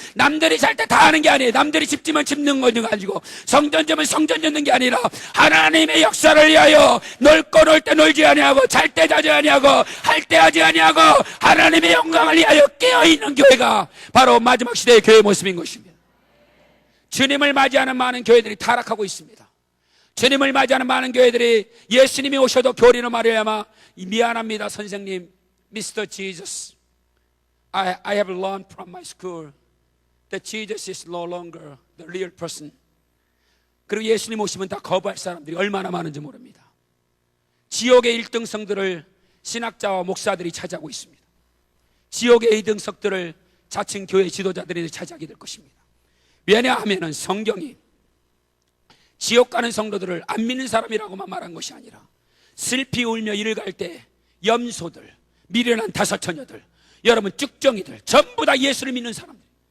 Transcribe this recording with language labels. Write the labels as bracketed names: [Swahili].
[Korean] 남들이 살 때 다 하는 게 아니에요. 남들이 집지면 집는 거 가지고 성전 지면 성전 짓는 게 아니라 하나님의 역사를 위하여 놀 때 놀지 아니하고 잘 때 자지 아니하고 할 때 하지 아니하고 하나님의 영광을 위하여 깨어있는 교회가 바로 마지막 시대의 교회의 모습인 것입니다. 주님을 맞이하는 많은 교회들이 타락하고 있습니다. 주님을 맞이하는 많은 교회들이 예수님이 오셔도 교리로 말해야만 미안합니다 선생님 Mr. [English] Jesus I have learned from my school that Jesus is no longer the real person. [Korean] 그리고 예수님 오시면 다 거부할 사람들이 얼마나 많은지 모릅니다. 지옥의 1등석들을 신학자와 목사들이 차지하고 있습니다. 지옥의 2등석들을 자칭 교회 지도자들이 차지하게 될 것입니다. 왜냐하면 성경이 지옥 가는 성도들을 안 믿는 사람이라고만 말한 것이 아니라 슬피 울며 이를 갈 때 염소들, 미련한 5처녀들, 여러분 쭉정이들 전부 다 예수를 믿는 사람들.